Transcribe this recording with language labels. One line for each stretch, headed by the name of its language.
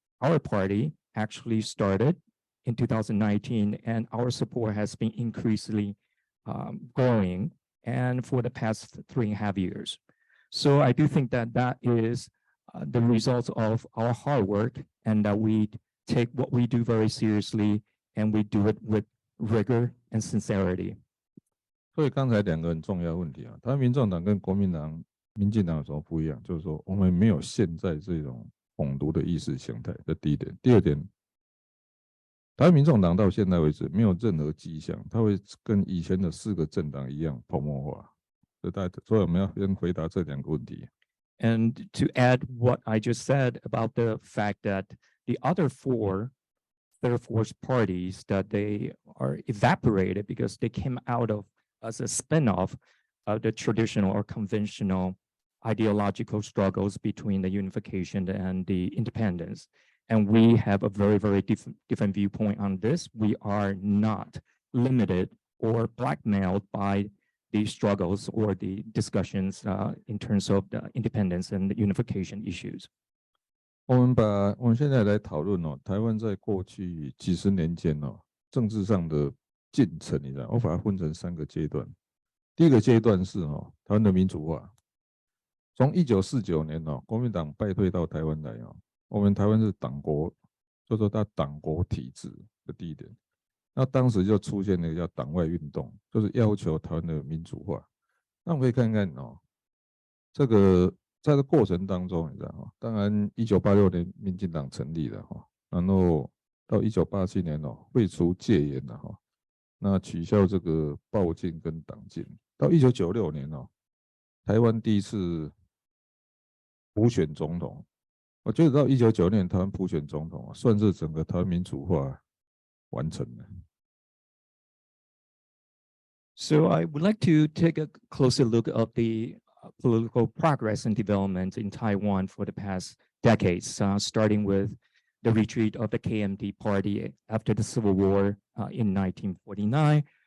English: Our party actually started in 2019, and our support has been increasingly growing, and for the past 3.5 years. So I do think that that is the results of our hard work, and that we take what we do very seriously, and we do it with rigor and sincerity.
Chinese: 所以刚才2个很重要的问题啊，台湾民众党跟国民党、民进党有什么不一样？就是说我们没有现在这种统独的意识形态，这第一点。第二点，台湾民众党到现在为止没有任何迹象，它会跟以前的4个政党一样泡沫化。所以我们要先回答这2个问题。
English: And to add what I just said about the fact that the other 4 third force parties, that they are evaporated because they came out of as a spin-off of the traditional or conventional ideological struggles between the unification and the independence. And we have a very, very different viewpoint on this. We are not limited or blackmailed by the struggles or the discussions in terms of the independence and the unification issues.
Chinese: 我们现在来讨论台湾在过去几十年间政治上的进程，你知道，我把它分成3个阶段。第一个阶段是台湾的民主化，从1949年国民党败退到台湾来我们台湾是党国，就说它党国体制的第一点。那当时就出现了一个叫党外运动，就是要求台湾的民主化。那我们可以看看这个在这过程当中，你知道当然1986年民进党成立了然后到1987年废除戒严了那取消这个报禁跟党禁。到1996年台湾第一次普选总统。我觉得到1996年台湾普选总统算是整个台湾民主化完成了。
English: So I would like to take a closer look at the political progress and development in Taiwan for the past decades, starting with the retreat of the KMT party after the Civil War in 1949.